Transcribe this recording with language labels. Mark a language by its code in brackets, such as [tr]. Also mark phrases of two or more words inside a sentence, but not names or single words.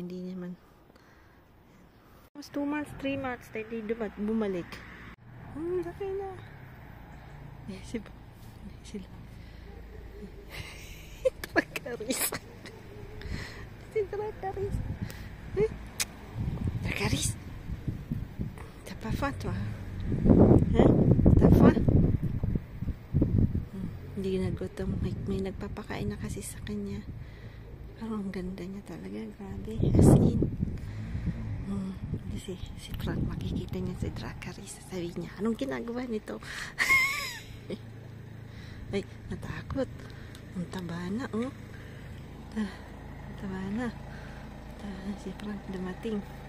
[tl] Hindi naman. Mas 2 months, 3 months. Hindi bumalik. Laki na. Sila. Trakaris. Si Trakaris. Trakaris. [fr] T'as pas faim, toi? Hein? T'as faim? [tl] Hindi nagutom. May nagpapakain na kasi sa kanya. Pero ang ganda niya talaga. Grabe. [en] As in. [tl] Si Frank, makikita niya si Trakaris. Sabi niya, anong ginagawa nito? Ay, natakot. Ang taba na, oh. Taba na. Si Frank dumating.